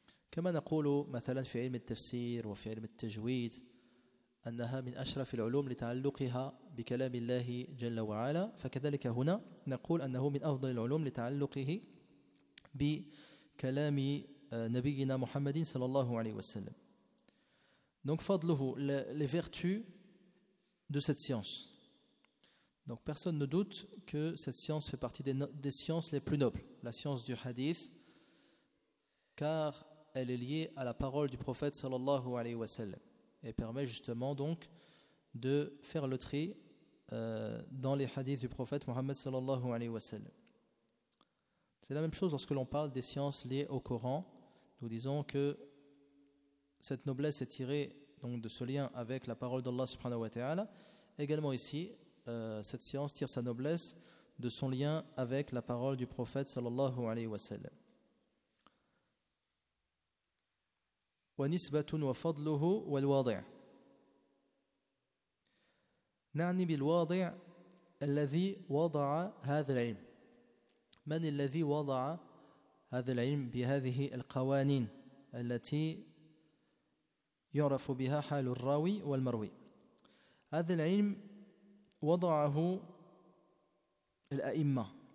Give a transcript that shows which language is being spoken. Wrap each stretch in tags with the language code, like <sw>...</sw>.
<ar>Kama naqulu mathalan fi ilm at-tafsir wa fi ilm at-tajweed أنها من أشرف العلوم لتعلقها بكلام الله جل وعلا فكذلك هنا نقول أنه من أفضل العلوم لتعلقه بكلام نبينا محمد صلى الله عليه وسلم.</ar> <fr>Donc فضله les vertus de cette science. Donc personne ne doute que cette science fait partie des sciences les plus nobles, la science du hadith, car elle est liée à la parole du prophète صلى الله عليه وسلم et permet justement donc de faire le tri dans les hadiths du prophète Mohammed sallallahu alayhi wa sallam. C'est la même chose lorsque l'on parle des sciences liées au Coran. Nous disons que cette noblesse est tirée donc de ce lien avec la parole d'Allah subhanahu wa ta'ala. Également ici, cette science tire sa noblesse de son lien avec la parole du prophète sallallahu alayhi wa sallam.</fr> <ar>ونسبة وفضله والواضع نعني بالواضع الذي وضع هذا العلم من الذي وضع هذا العلم بهذه القوانين التي يعرف بها حال الراوي والمروي هذا العلم وضعه الأئمة</ar>